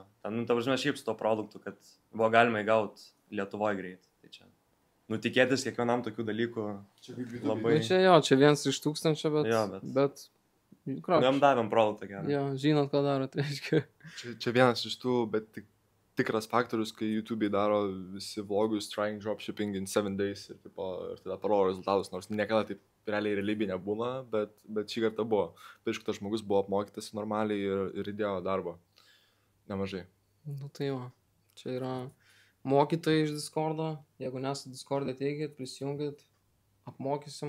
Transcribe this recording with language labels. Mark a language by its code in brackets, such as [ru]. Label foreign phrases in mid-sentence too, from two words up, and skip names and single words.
[lt] Ten, ta prasme, šiaip su to produktu, kad buvo galima įgauti Lietuvoje greit. Tai čia, tikėtis kiekvienam tokių dalykų labai... Nu, čia vienas iš 1000, bet... Jo, bet jam davėm produktą gerą. Jo, žinot, ką darot, reiškia. Čia vienas iš tų, bet tikras faktorius, kai YouTube'ai daro visi vlogus [en] trying dropshipping in 7 days [lt] ir tada parodo rezultatus, nors niekada taip realybėje nebūna, bet šį kartą buvo. Tai aišku, tas žmogus buvo apmokytas normaliai ir įdėjo darbą. Nemažai. Nu tai jo, čia yra mokytojai iš Discord'o. Jeigu nesat Discord'e, ateikit, prisijungit, apmokysim.